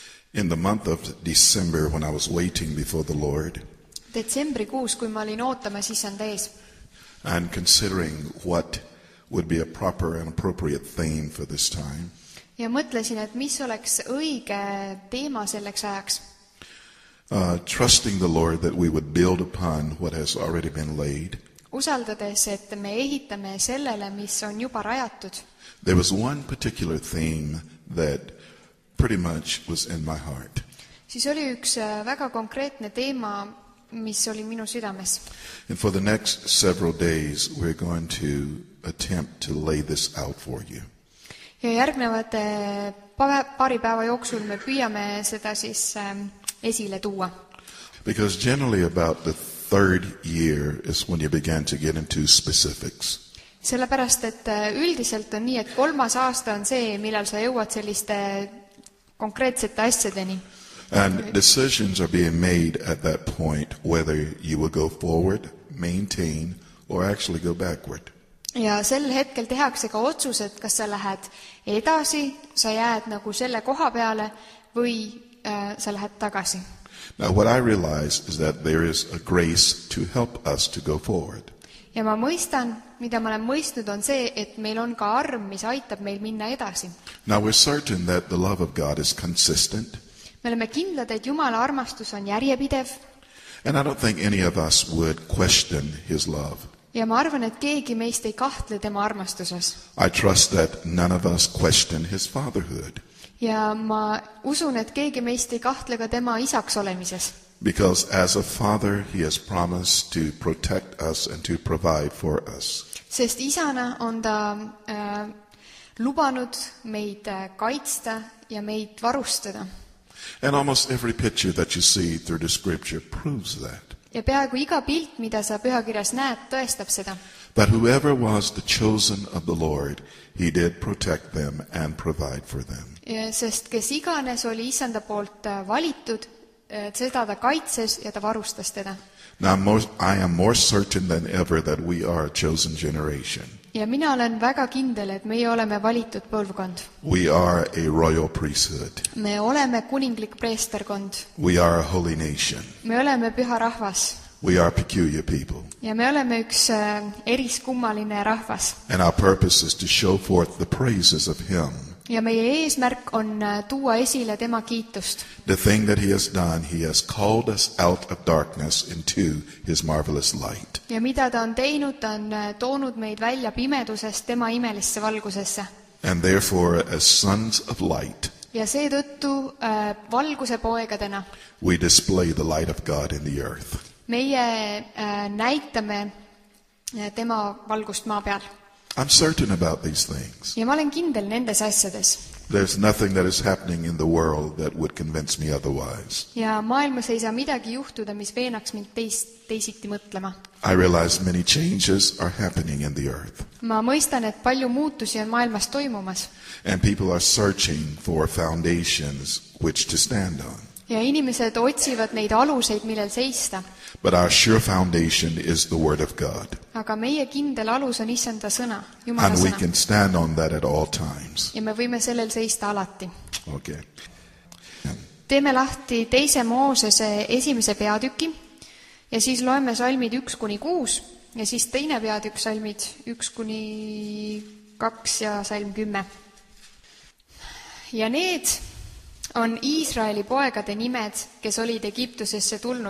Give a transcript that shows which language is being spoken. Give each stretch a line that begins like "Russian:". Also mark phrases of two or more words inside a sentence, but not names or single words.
English: In the month of December, when I was waiting before the Lord
Estonian: Detsembrikuus, kui ma olin ootamas Issanda ees
English: and considering what would be a proper and appropriate theme for this time,
Estonian: ja mõtlesin, et mis oleks õige teema selleks ajaks,
English: trusting the Lord that we would build upon what has already been laid,
Estonian: usaldades, et me ehitame sellele, mis on juba rajatud.
English: there was one particular theme that pretty much was in my heart.
Estonian: Siis oli üks väga konkreetne teema, mis oli minu südames.
English: And for the next several days, we're going to attempt to lay this out for you.
Estonian: Ja järgnevate paari päeva jooksul me püüame seda siis esile tuua.
English: Because generally about the third year is when you begin to get into specifics.
Estonian: Sellepärast, et üldiselt on nii, et 3. aasta on see, millal sa jõuad selliste konkreetsete asjadeni.
English: And decisions are being made at that point whether you will go forward, maintain, or actually go backward.
Estonian: Ja sel hetkel tehakse ka otsused, kas sa lähed edasi, sa jääd nagu selle koha peale või sa lähed tagasi.
English: Now what I realize is that there is a grace to help us to go forward.
Estonian: Ja ma mõistan, mida ma olen mõistnud, on see, et meil on ka arm, mis aitab meil minna edasi.
English: Now we're certain that the love of God is consistent.
Estonian: Me oleme kindlad, et Jumala armastus on järjepidev.
English: And I don't think any of us would question his love.
Estonian: Ja ma arvan, et keegi meist ei kahtle tema armastuses.
English: I trust that none of us question his fatherhood.
Estonian: Ja ma usun, et keegi meist ei kahtle ka tema isaks olemises.
English: Because as a father, he has promised to protect us and to provide for us.
Estonian: Sest isana on ta lubanud meid kaitsta ja meid varustada.
English: And almost every picture that you see through the scripture proves that.
Estonian: Ja peaaegu iga pilt, mida sa pühakirjas näed, tõestab seda.
English: But whoever was the chosen of the Lord, he did protect them and provide for them.
Estonian: Sest kes iganes oli Issanda poolt valitud, seda ta kaitses ja ta varustas teda.
English: Now I am more certain than ever that we are a chosen generation.
Estonian: Ja mina olen väga kindel, et meie oleme valitud põlvkond.
English: We are a royal priesthood.
Estonian: Me oleme kuninglik preesterkond.
English: We are a holy nation.
Estonian: Me oleme püha rahvas.
English: We are peculiar people.
Estonian: Ja me oleme üks eriskummaline rahvas.
English: And our purpose is to show forth the praises of him.
Estonian: Ja meie eesmärk on tuua esile tema kiitust.
English: The thing that he has done, he has called us out of darkness into his marvelous light.
Estonian: Ja mida ta on teinud, ta on toonud meid välja pimedusest tema imelisse valgusesse.
English: And therefore, as sons of light,
Estonian: ja seetõttu valguse poegadena
English: we display the light of God in the earth.
Estonian: Meie näitame tema valgust maa peal.
English: I'm certain about these things.
Estonian: Ja ma olen kindel nendes asjades.
English: There's nothing that is happening in the world that would convince me otherwise.
Estonian: Ja maailmas ei saa midagi juhtuda, mis veenaks mind teisiti mõtlema.
English: I realize many changes are happening in the earth.
Estonian: Ma mõistan, et palju muutusi on maailmas toimumas.
English: And people are searching for foundations which to stand on.
Estonian: Ja inimesed otsivad neid aluseid, millel seista.
English: But our sure foundation is the Word of God.
Estonian: Aga meie kindel alus on Issanda sõna, Jumala
English: And we
Estonian: sõna.
English: can stand on that at all times.
Estonian: Ja me võime sellel seista alati. Okay. Teeme lahti 2. Moosese 1. peatüki ja siis loeme salmid 1-6 ja siis 2. peatükk salmid 1-2 ja salm 10. Ja need on Iisraeli poegade nimed, kes olid Egiptusesse tulnud.